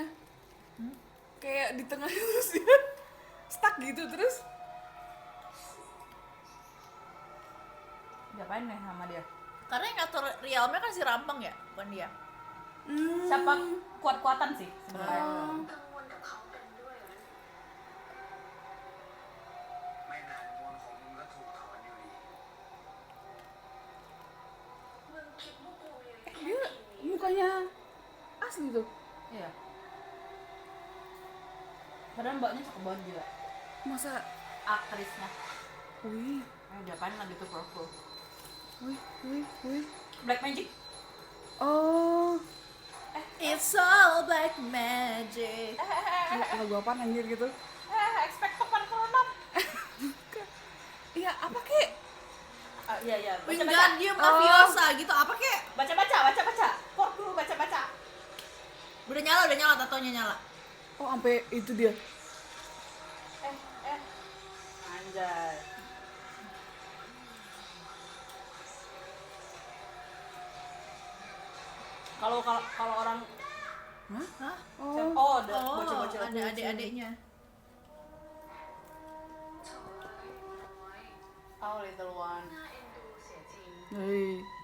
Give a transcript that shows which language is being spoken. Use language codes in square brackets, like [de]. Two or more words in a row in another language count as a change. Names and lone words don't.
[id] Kayak di tengah terus dia stuck gitu terus. Diapain nih sama dia? Karena yang ngatur realnya kan si rampeng ya, bukan dia. Siapa kuat-kuatan sih sebenarnya. [th] ไม่นานมวลของมึงก็ถูกถอนอยู่ดี [id] Dia mukanya asli tuh. Iya. Padahal mbaknya cakep banget juga. Masa? Aktrisnya. Wih, Diapain lagi tuh pork lu? wih. [en] Black Magic. Oh, It's all black magic. [id] lagu apaan anjir gitu? Expecto Patronum. Iya, apa kek? Iya. Wingardium Leviosa gitu, apa kek? Baca. Pork lu baca. Udah nyala tatonya nyala. Oh, sampai itu dia. Anjay. Kalau orang Hah? Oh, ada Oh, bocil-bocil. ada adik-adiknya. [en] Oh, little one. [id] Hei.